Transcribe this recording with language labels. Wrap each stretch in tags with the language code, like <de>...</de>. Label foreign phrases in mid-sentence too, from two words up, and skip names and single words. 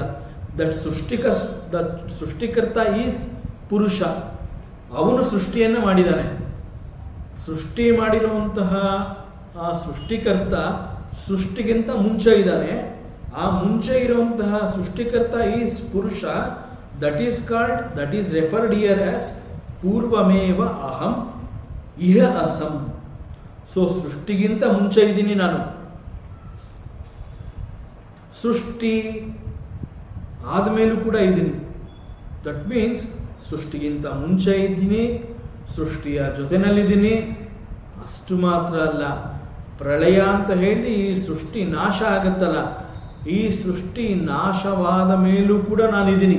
<en>ದಟ್ ಸೃಷ್ಟಿಕರ್ತ ಈಸ್ ಪುರುಷ.</en> <kn>ಅವನು ಸೃಷ್ಟಿಯನ್ನು ಮಾಡಿದ್ದಾನೆ. ಸೃಷ್ಟಿ ಮಾಡಿರುವಂತಹ ಆ ಸೃಷ್ಟಿಕರ್ತ ಸೃಷ್ಟಿಗಿಂತ ಮುಂಚೆ ಇದ್ದಾನೆ. ಆ ಮುಂಚೆ ಇರುವಂತಹ ಸೃಷ್ಟಿಕರ್ತ ಈಸ್ ಪುರುಷ.</kn> <en>That is referred here as</en> <sa>ಪೂರ್ವಮೇವ ಅಹಂ ಇಹ ಅಸಂ.</sa> <kn>ಸೊ ಸೃಷ್ಟಿಗಿಂತ ಮುಂಚೆ ಇದ್ದೀನಿ ನಾನು. ಸೃಷ್ಟಿ ಆದಮೇಲೂ ಕೂಡ ಇದ್ದೀನಿ.</kn> <en>That means</en> <kn>ಸೃಷ್ಟಿಗಿಂತ ಮುಂಚೆ ಇದ್ದೀನಿ, ಸೃಷ್ಟಿಯ ಜೊತೆನಲ್ಲಿದ್ದೀನಿ. ಅಷ್ಟು ಮಾತ್ರ ಅಲ್ಲ, ಪ್ರಳಯ ಅಂತ ಹೇಳಿ ಈ ಸೃಷ್ಟಿ ನಾಶ ಆಗತ್ತಲ್ಲ, ಈ ಸೃಷ್ಟಿ ನಾಶವಾದ ಮೇಲೂ ಕೂಡ ನಾನಿದ್ದೀನಿ.</kn>